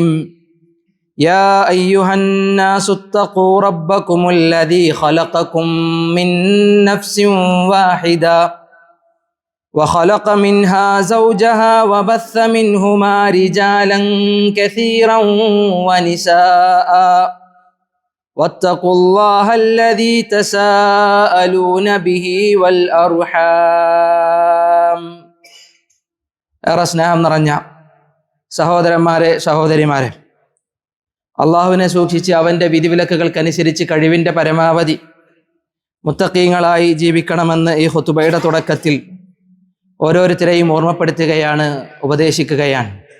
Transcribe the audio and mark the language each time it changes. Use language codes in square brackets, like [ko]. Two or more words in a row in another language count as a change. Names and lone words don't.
[ar] يا أيها الناس اتقوا ربكم الذي خلقكم من نفس واحدة وخلق منها زوجها وبث منهما رجالا كثيرا ونساء واتقوا الله الذي تساءلون به والأرحام. [ml] ഏറെ സ്നേഹം നിറഞ്ഞ സഹോദരന്മാരെ സഹോദരിമാരെ, അള്ളാഹുവിനെ സൂക്ഷിച്ച് അവൻ്റെ വിധിവിലക്കുകൾക്കനുസരിച്ച് കഴിവിൻ്റെ പരമാവധി മുത്തഖീങ്ങളായി ജീവിക്കണമെന്ന് ഈ ഖുതുബയുടെ തുടക്കത്തിൽ ഓരോരുത്തരെയും ഓർമ്മപ്പെടുത്തുകയാണ്, ഉപദേശിക്കുകയാണ്.